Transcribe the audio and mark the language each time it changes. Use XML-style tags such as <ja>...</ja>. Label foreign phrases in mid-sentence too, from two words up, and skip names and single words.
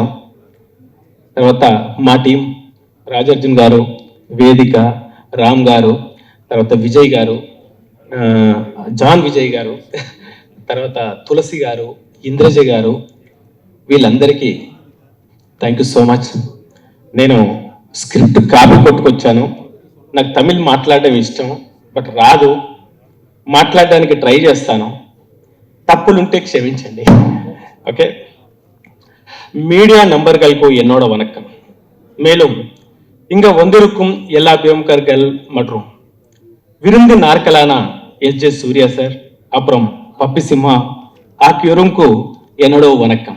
<te>తర్వాత మా టీం రాజార్జున్ గారు, వేదిక, రామ్ గారు, తర్వాత విజయ్ గారు, జాన్ విజయ్ గారు, తర్వాత తులసి గారు, ఇంద్రజ గారు, వీళ్ళందరికీ</te> <en>thank you so much.</en> <te>నేను స్క్రిప్ట్ కాపీ కొట్టుకొచ్చాను. నాకు తమిళ్ మాట్లాడడం ఇష్టం, బట్ రాదు. మాట్లాడడానికి ట్రై చేస్తాను. తప్పులుంటే క్షమించండి.</te> <ta>ஓகே, மீடியா நண்பர்களுக்கு என்னோட வணக்கம். மேலும் இங்க வந்திருக்கும் எல்லா பிரமுகர்கள் மற்றும் விருந்து நாற்களான எஸ்.ஜே. சூர்யா சார், அப்புறம் பப்பி சிம்மா ஆகியோருக்கும் என்னோட வணக்கம்.</ta>